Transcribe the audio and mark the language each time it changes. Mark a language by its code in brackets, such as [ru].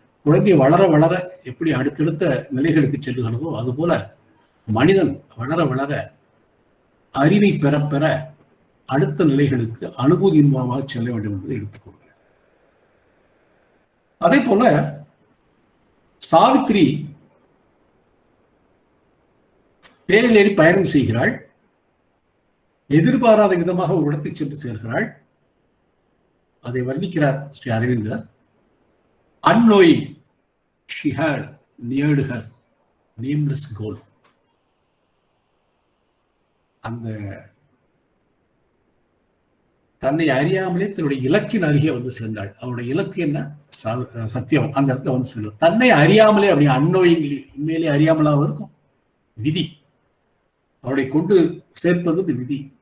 [ta] குழந்தை வளர வளர எப்படி அடுத்தடுத்த நிலைகளுக்கு செல்லுகிறதோ அதுபோல மனிதன் வளர வளர அறிவை பெற பெற அடுத்த நிலைகளுக்கு அனுபூதியின் மூலமாக செல்ல வேண்டும் என்பதை எடுத்துக்கொள்கிறேன். அதே போல சாவித்திரி தேரில் ஏறி பயணம் செய்கிறாள். எதிர்பாராத விதமாக ஒரு இடத்தை சென்று சேர்கிறாள். அதை வர்ணிக்கிறார் ஸ்ரீ அரவிந்தர். [en] Unknowing, she had neared her nameless goal. [ta] அந்த தன்னை அறியாமலே தன்னுடைய இலக்கின் அருகே சேர்ந்தாள். அவருடைய இலக்கு என்ன? சத்தியம். அந்த இடத்துல சேர்ந்தாள். தன்னை அறியாமலே, அப்படி அன்னோயிங்லி, உண்மையிலே அறியாமலாக இருக்கும். விதி அவளை கொண்டு சேர்ப்பது விதி.